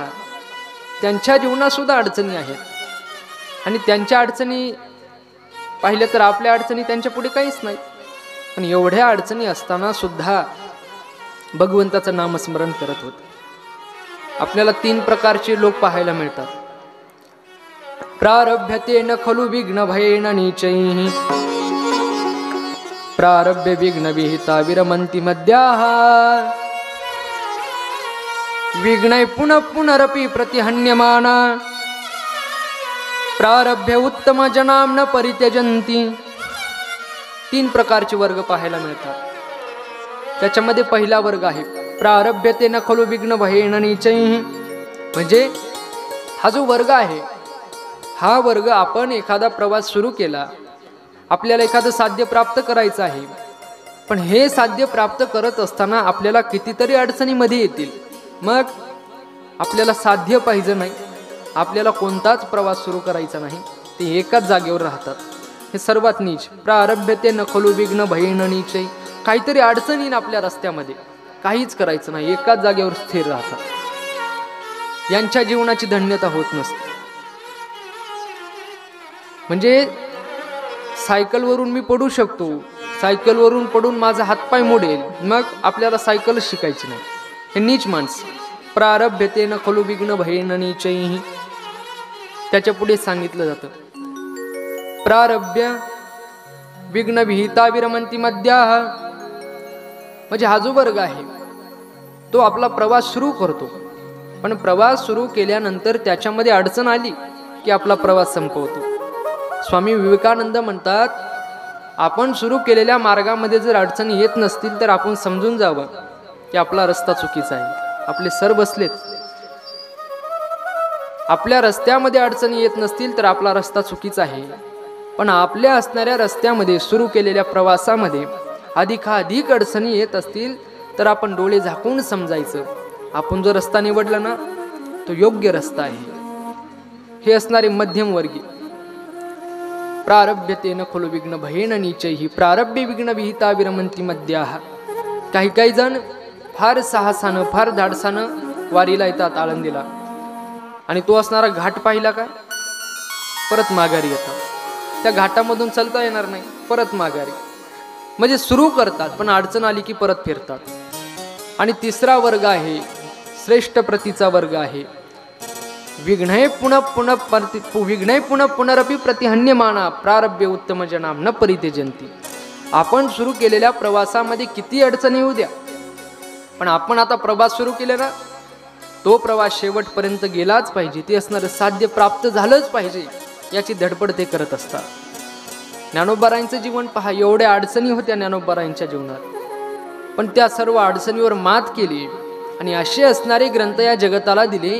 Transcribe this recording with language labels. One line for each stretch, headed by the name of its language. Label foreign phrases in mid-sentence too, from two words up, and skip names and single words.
Marathi: त्यांच्या जीवनात सुद्धा अडचणी आहेत, आणि त्यांच्या अडचणी पाहिलं तर आपल्या अडचणी त्यांच्या पुढे काहीच नाही. पण एवढ्या अडचणी असताना सुद्धा भगवंताचं नामस्मरण करत होते. आपल्याला 3 प्रकारचे लोक पाहायला मिळतात.
Sanskrit: प्रारभ्यतेन खलु विघ्न भयेन नीचैः प्रारभ्य विघ्न विहिता विरमन्ति मद्याः विघ्नै पुनः पुनरपि प्रतिहन्यमाना प्रारभ्य उत्तम जनाम न परित्यजन्ति.
Marathi: 3 प्रकारचे वर्ग पाहायला मिळतात. त्याच्यामध्ये पहिला वर्ग आहे
Sanskrit: प्रारभ्यतेन खलु विघ्न भयेन नीचैः.
Marathi: म्हणजे हा जो वर्ग आहे, हा वर्ग आपण एखादा प्रवास सुरू केला, आपल्याला एखादं साध्य प्राप्त करायचं आहे, पण हे साध्य प्राप्त करत असताना आपल्याला कितीतरी अडचणीमध्ये येतील. मग आपल्याला साध्य पाहिजे नाही, आपल्याला कोणताच प्रवास सुरू करायचा नाही, ते एकाच जागेवर राहतात. हे सर्वात नीच.
Sanskrit: प्रारभ्यते न खलु विघ्न भयेन नीचै.
Marathi: काहीतरी अडचणी आपल्या रस्त्यामध्ये, काहीच करायचं नाही, एकाच जागेवर स्थिर राहतात. यांच्या जीवनाची धन्यता होत नसते. म्हणजे सायकलवरून मी पडू शकतो, सायकलवरून पडून माझा हातपाय मोडेल, मग आपल्याला सायकलच शिकायची नाही. हे नीच माणसं.
Sanskrit: प्रारभ्यते न खलु विघ्न भयेन नीचैः.
Marathi: त्याच्या पुढे सांगितलं जातं
Sanskrit: प्रारभ्य विघ्न विहिता विरमन्ति मद्याः.
Marathi: म्हणजे हा जो वर्ग आहे तो आपला प्रवास सुरू करतो, पण प्रवास सुरू केल्यानंतर त्याच्यामध्ये अडचण आली की आपला प्रवास संपवतो. स्वामी विवेकानंद म्हणतात, आपण सुरू केलेल्या मार्गामध्ये जर अडचणी येत नसतील तर आपण समजून जावं की आपला रस्ता चुकीचा आहे. आपले सर बसलेत. आपल्या रस्त्यामध्ये अडचणी येत नसतील तर आपला रस्ता चुकीचा आहे, पण आपल्या असणाऱ्या रस्त्यामध्ये सुरू केलेल्या प्रवासामध्ये अधिकाधिक अडचणी येत असतील तर आपण डोळे झाकून समजायचं आपण जो रस्ता निवडला ना तो योग्य रस्ता आहे. हे असणारे मध्यमवर्गीय.
Sanskrit: प्रारभ्यते न खलु विघ्न भयेन नीचैः प्रारभ्य विघ्न विहिता विरमन्ति मद्याः.
Marathi: काही काही जण फार साहसानं, फार धाडसानं वारीला येतात आळंदीला, आणि तो असणारा घाट पाहिला का परत माघारी येतात. त्या घाटामधून चालता येणार नाही, परत माघारी. म्हणजे सुरू करतात पण अडचण आली की परत फिरतात. आणि तिसरा वर्ग आहे, श्रेष्ठ प्रतीचा वर्ग आहे,
Sanskrit: विघ्नै पुनः पुनरपि प्रतिहन्यमाना प्रारभ्य उत्तम जनाम न परित्यजन्ति.
Marathi: आपण सुरू केलेल्या प्रवासामध्ये किती अडचणी येऊ द्या, पण आपण आता प्रवास सुरू केला ना, तो प्रवास शेवटपर्यंत गेलाच पाहिजे. ते असणारं साध्य प्राप्त झालंच पाहिजे, याची धडपड ते करत असतात. ज्ञानोबारायांचं जीवन पहा, एवढ्या अडचणी होत्या ज्ञानोबारायांच्या जीवनात, पण त्या सर्व अडचणीवर मात केली आणि असे असणारे ग्रंथ या जगताला दिले.